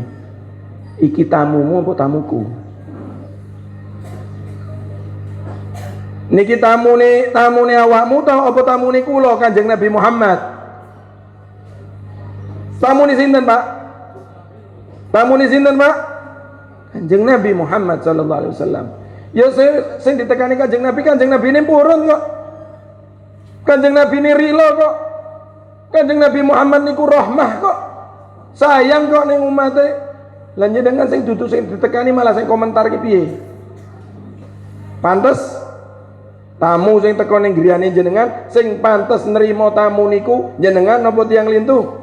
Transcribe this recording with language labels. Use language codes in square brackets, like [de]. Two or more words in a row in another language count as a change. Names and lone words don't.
[jv] Iki tamumu apa tamuku? Niki tamune awakmu ta apa tamune kula Kanjeng Nabi Muhammad? Tamune sinten, Pak? Tamune sinten, Pak? Kanjeng Nabi Muhammad [ar] sallallahu alaihi wasallam. [jv] Ya sing ditekani Kanjeng Nabi ini purun kok. Kanjeng Nabi ini rilo kok. Kanjeng Nabi Muhammad niku rahmah kok. Sayang kok ning umate. Lan jenengan sing dudu sing ditekani malah sing komentar ki piye? Pantes tamu sing teko ning griyane jenengan sing pantes nerima tamu niku jenengan napa tiyang lintuh?